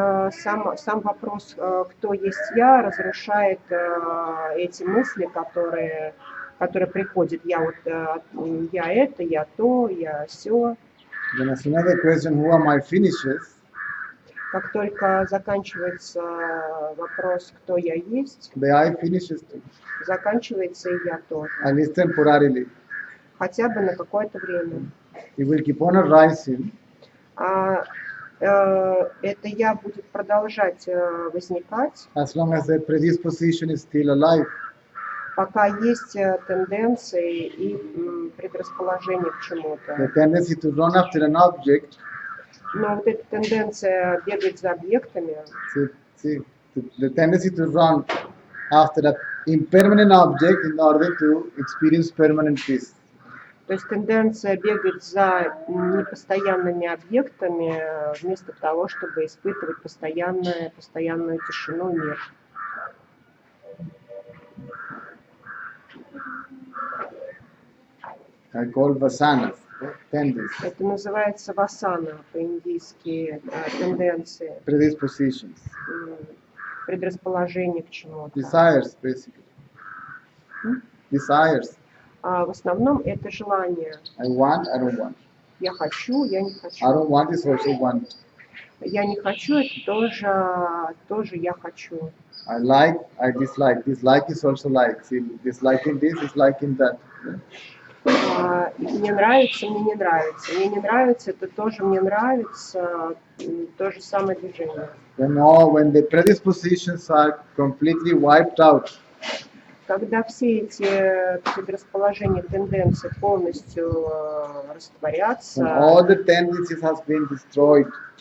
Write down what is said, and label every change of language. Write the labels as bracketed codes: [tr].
[ru] Сам вопрос, кто есть я, разрушает эти мысли, которые приходят. Я это, я то, я все. [en] Then as soon as the question, who am I, finishes, [ru] Как только заканчивается вопрос, кто я есть, [en] the I finishes too, [ru] заканчивается и я тоже. [en] at least temporarily. [ru] Хотя бы на какое-то время. [en] It will keep on arising [ru] Это я будет продолжать возникать, [en] as long as the predisposition is still alive. [ru] пока есть тенденции и предрасположение к [en] The [ru] чему-то. [en] tendency to run after an object, [ru] Но вот эта тенденция бегать за объектами, [en] the tendency to run after an impermanent object in order to experience permanent peace. [ru] то есть тенденция бегать за непостоянными объектами вместо того, чтобы испытывать постоянную тишину и мир. [en] I call vasanas, tendencies, [ru] Это называется васана по-индийски, тенденции, [en] predispositions, [ru] предрасположение к чему-то. [en] desires basically. Desires. [ru] В основном это желание. [en] I want, I don't want. [ru] Я хочу, я не [en] I [ru] хочу. [en] don't want is also want. [ru] Я не хочу, это тоже я хочу. [en] I like, I dislike. Dislike is also like. See, disliking this is liking that. [ru] Мне нравится, мне не нравится. Мне не нравится, это тоже мне нравится. То же самое движение. [en] When the predispositions are completely wiped out, [ru] Когда все эти предрасположения, тенденции полностью [en] when [ru] растворятся, [en] all the tendencies has been destroyed,